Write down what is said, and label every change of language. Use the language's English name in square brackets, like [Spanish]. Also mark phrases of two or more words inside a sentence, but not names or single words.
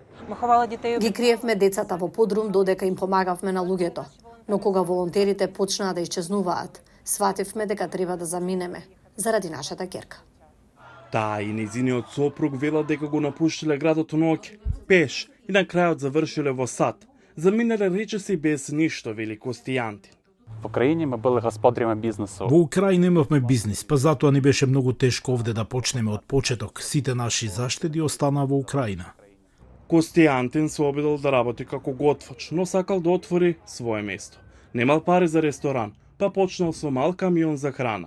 [Macedonian] Ги криевме децата во подрум додека им помагавме на луѓето, но кога волонтерите почнаа да исчезнуваат, свативме дека треба да заминеме заради нашата ќерка. Таа и незиниот сопруг велат дека го напуштиле градот ноќе, пеш и на крајот завршиле во сад. Заминале речиси без ништо, вели Костијантин. [Russian] В Украине мы были [Ukrainian] господарями бизнесу. [Macedonian] Во Украина имавме бизнис, па затоа ни беше многу тешко овде да почнеме од почеток. Сите наши заштеди останаа во Украина. Костијантин се обидел да работи како готвач, но сакал да отвори свое место. Немал пари за ресторан, па почнал со мал камион за храна.